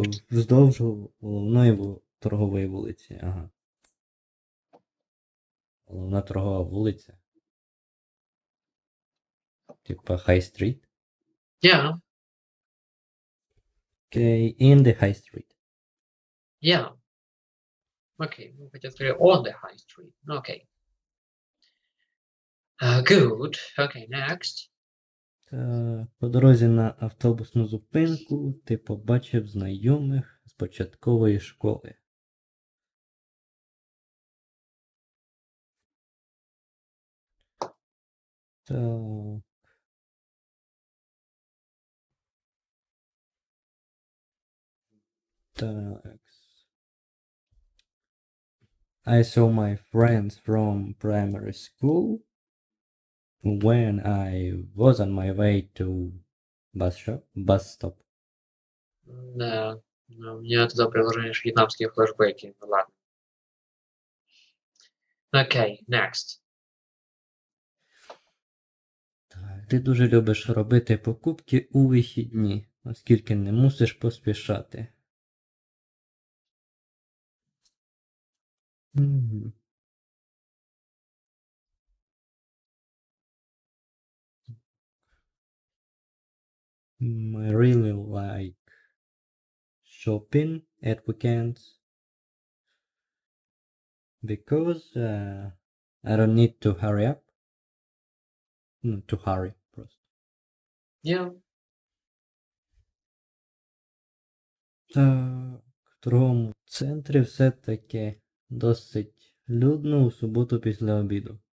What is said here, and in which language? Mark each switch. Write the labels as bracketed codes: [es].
[uk] Вздовж головної торгової вулиці. Ага. Головна торгова вулиця. [ru] Типа High Street. [en] Yeah. Okay, in the high street. Yeah. Okay, [ru] ну, хотя скорее [en] on the high street. Okay. Good. Okay, next. [uk] По дорозі на автобусну зупинку ти побачив знайомих з початкової школи. Так. Так. [en] I saw my friends from primary school when I was on my way to bus stop. [ru] Да, у меня туда приложение вьетнамские флешбеки. Ну ладно. [en] Okay, next. [uk] Так, ти дуже любиш робити покупки у вихідні, оскільки не мусиш поспішати. Мгм. [en] I really like shopping at weekends because I don't need to hurry up. To hurry просто. Yeah. [uk] Так, в торговому центрі все-таки досить людно у суботу після обіду.